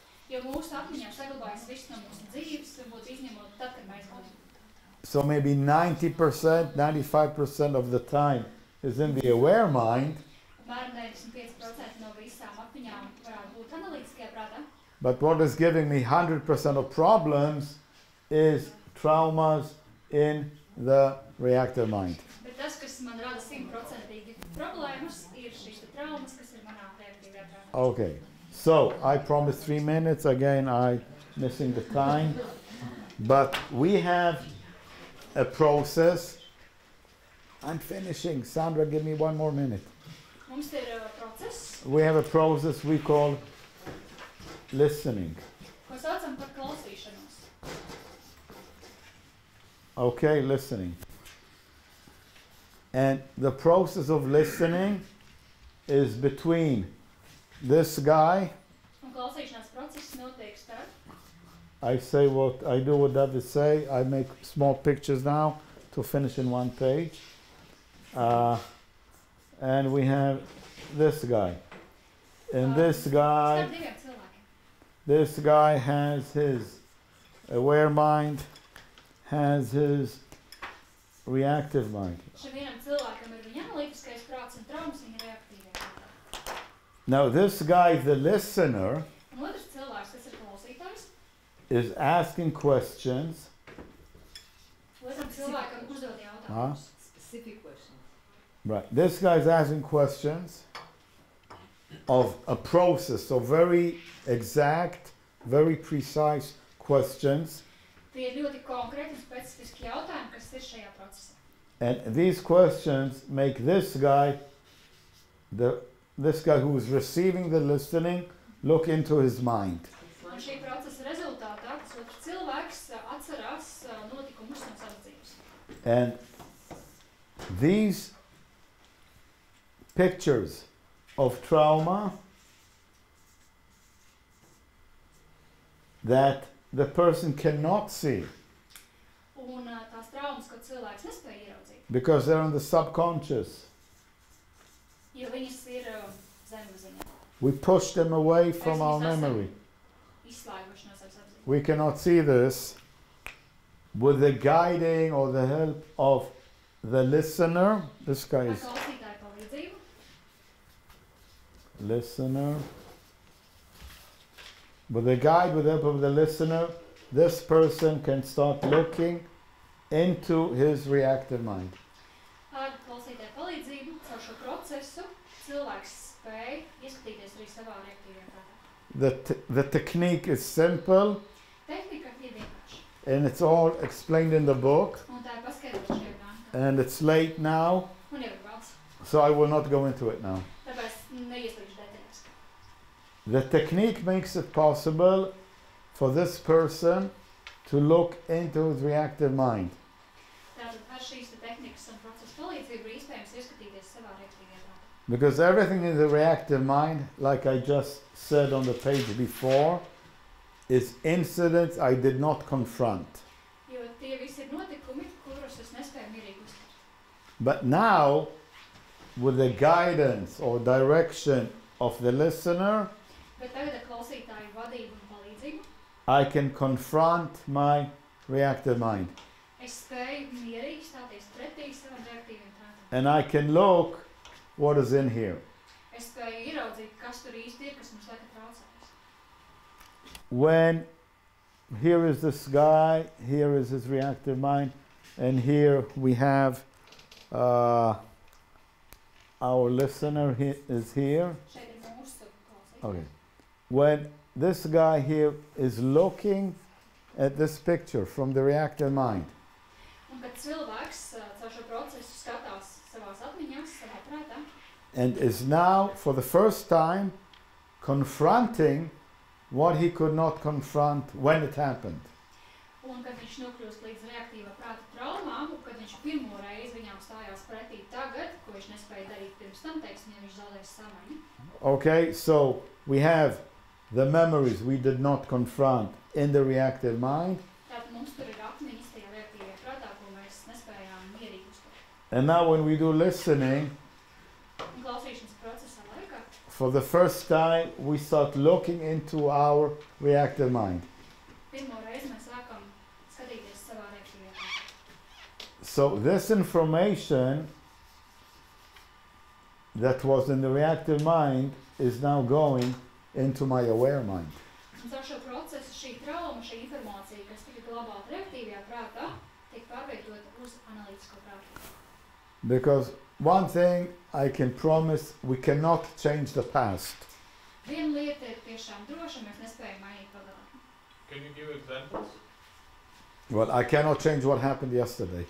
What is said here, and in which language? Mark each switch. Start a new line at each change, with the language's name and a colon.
Latvian: Jo mūsu atmiņā saglabājas viss no mūsu dzīves, varbūt izņemot tad, kad mēs gulējam.
English: So maybe 90%, 95% of the time is in the aware mind,
Latvian: Apmēram 95% no visām atmiņām varētu būt analītiskajā prātā,
English: But what is giving me 100% of problems is traumas in the reactive mind.
Latvian: Bet tas, kas man rada 100% problēmas, ir šīs traumas, kas ir manā reaktīvajā prātā.
English: Okay, so I promised 3 minutes. Again, I'm missing the time. But we have a process. I'm finishing. Sandra, give me 1 more minute.
Latvian: Mums ir process,
English: We have a process we call listening.
Latvian: ko saucam par klausīšanos.
English: Okay, listening. And the process of listening is between this guy.
Latvian: Un klausīšanās process notiek starp.
English: I say what I do what David say. I make small pictures now to finish in 1 page. And we have this guy. And this guy,
Latvian: Starp diviem cilvēkiem.
English: this guy has his aware mind, has his reactive mind.
Latvian: Šim vienam cilvēkam ir viņa analītiskais prāts un traumas viņa reaktīvajā prātā.
English: Now this guy, the listener,
Latvian: Un otrs cilvēks, kas ir klausītājs,
English: is asking questions.
Latvian: otram cilvēkam uzdod jautājumus.
English: Specific questions. Right. This guy is asking questions of a process, so very exact, very precise questions.
Latvian: Tie ir ļoti konkrēti un specifiski jautājumi, kas ir šajā procesā.
English: And these questions make this guy who is receiving the listening look into his mind.
Latvian: Un šī procesa rezultātā tas otrs cilvēks atcerās notikumus no savas dzīves.
English: And these pictures of trauma that the person cannot see
Latvian: Un tās traumas, ko cilvēks nespēja ieraudzīt,
English: because they're in the subconscious.
Latvian: jo viņas ir zemapziņā,
English: We push them away from our memory.
Latvian: izslēguši no savas apziņas.
English: We cannot see this with the guiding or the help of the listener. This guy
Latvian: Ar
English: is
Latvian: klausītāju palīdzību,
English: listener. With the guide, with the help of the listener, this person can start looking into his reactive mind.
Latvian: ar klausītāju palīdzību, caur šo procesu, cilvēks spēja ieskatīties arī savā reaktīvajā prātā.
English: The technique is simple
Latvian: Tehnika ir vienkārša,
English: and it's all explained in the book,
Latvian: un tā ir paskaidrota šajā grāmatā.
English: and it's late now,
Latvian: Un jau ir valsts,
English: so I will not go into it now.
Latvian: tāpēc neieslīgšu detaļās.
English: The technique makes it possible for this person to look into his reactive mind.
Latvian: Tātad ar šīs tehnikas un procesa palīdzību ir iespējams ieskatīties savā reaktīvajā prātā.
English: Because everything in the reactive mind, like I just said on the page before, is incidents I did not confront.
Latvian: Jo tie visi ir notikumi, kurus es nespēju mierīgi uztvert.
English: But now, with the guidance or direction of the listener,
Latvian: Bet tagad ar klausītāju vadību un palīdzību
English: I can confront my reactive mind.
Latvian: es spēju mierīgi stāties pretī savam reaktīvajam prātam.
English: And I can look what is in here.
Latvian: Es spēju ieraudzīt, kas tur īsti ir, kas mums tagad traucējas.
English: When here is this guy, here is his reactive mind, and here we have our listener is here.
Latvian: Šeit ir mūsu klausītāji.
English: Okay. When this guy here is looking at this picture from the reactive mind,
Latvian: Un kad cilvēks caur šo procesu skatās savās atmiņās, savā prātā,
English: and is now for the first time confronting what he could not confront when it happened.
Latvian: un kad viņš nokļūst līdz reaktīvā prāta traumām, un kad viņš pirmo reizi viņām stājās pretī tagad, ko viņš nespēja darīt pirms tam, teiksim, ja viņš zaudēs samaņu.
English: Okay, so we have the memories we did not confront in the reactive mind,
Latvian: Tātad mums tur ir atmiņas tajā reaktīvajā prātā, ko mēs nespējām mierīgi uztvert.
English: and now when we do listening,
Latvian: Un klausīšanas procesā laikā,
English: for the first time we start looking into our reactive mind.
Latvian: pirmo reizi mēs sākam skatīties savā reaktīvajā prātā.
English: So this information that was in the reactive mind is now going into my aware mind.
Latvian: Un caur šo procesu šī trauma, šī informācija, kas tika glabāta reaktīvajā prātā, tiek pārveidota uz analītisko prātu.
English: Because one thing I can promise, we cannot change the past.
Latvian: Viena lieta ir tiešām droša, mēs nespējam mainīt pagātni.
English: Can you give examples? Well, I cannot change what happened yesterday.